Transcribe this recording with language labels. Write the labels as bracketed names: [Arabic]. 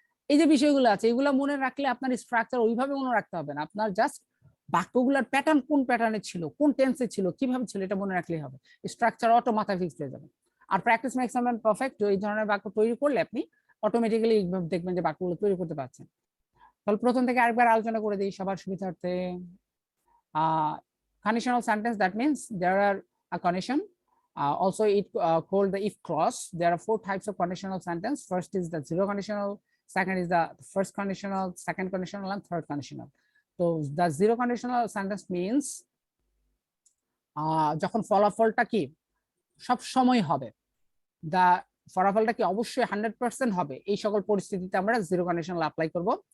[Bangla] এই যে বিষয়গুলো আছে, এগুলো মনে রাখলে আপনার স্ট্রাকচার ওইভাবে মনে রাখতে হবে না, আপনার জাস্ট বাক্যগুলোর প্যাটার্ন কোন প্যাটার্নে ছিল, কোন টেন্সে ছিল, কিভাবে ছিল, এটা মনে রাখলেই হবে, স্ট্রাকচার অটো মাথায় ফিক্স হয়ে যাবে। আর [English] practice makes a man perfect, [Bangla] এই ধরনের বাক্য তৈরি করলে আপনি অটোমেটিক্যালি দেখবেন যে বাক্যগুলো তৈরি করতে পারছেন। তাহলে প্রথম থেকে আরেকবার আলোচনা করে দিই সবার সুবিধার্থে। [English] Conditional sentence, that means there are a condition, also it called the if clause. There are 4 types of conditional sentence. First is the zero conditional, second is the first conditional, second conditional, and third conditional. [Bangla] তো the zero conditional sentence means যখন ফলাফলটা কি সব সময় হবে, দা ফলাফলটা কি অবশ্যই 100% হবে, এই সকল পরিস্থিতিতে আমরা জিরো কন্ডিশনাল অ্যাপ্লাই করব।